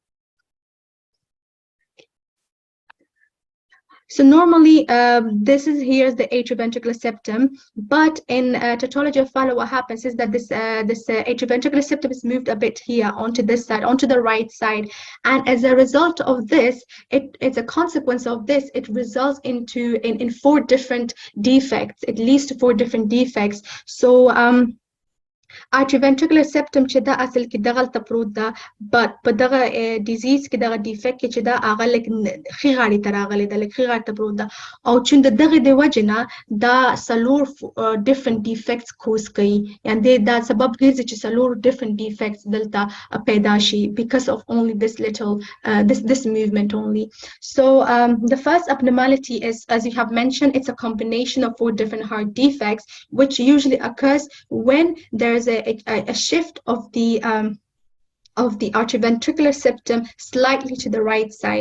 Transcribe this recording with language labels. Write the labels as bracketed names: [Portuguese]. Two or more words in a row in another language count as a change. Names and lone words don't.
[English] So normally, this is here's the atrioventricular septum, but in tetralogy of Fallot, what happens is that this atrioventricular septum is moved a bit here onto this side, onto the right side, and as a result of this, it's a consequence of this. It results into in 4 different defects, at least 4 different defects. So atrioventricular septum [Pashto] چې دا اصل کې دغلته پروت ده but په دغه ډیزیز کې دغه ډیفیکټ کې چې دا هغه لک خي غاړې ته راغلی ده لک خي غاړې ته پروت ده او چې دغه د وجه نه دا سلور different defects کوز کوي یعنی دا سبب ګرځي چې سلور different defects دلته پیدا شي [English] because of only this little this movement only so the first abnormality is as you have mentioned it's a combination of 4 different heart defects which usually occurs when there is a shift of the atrioventricular septum slightly to the right side.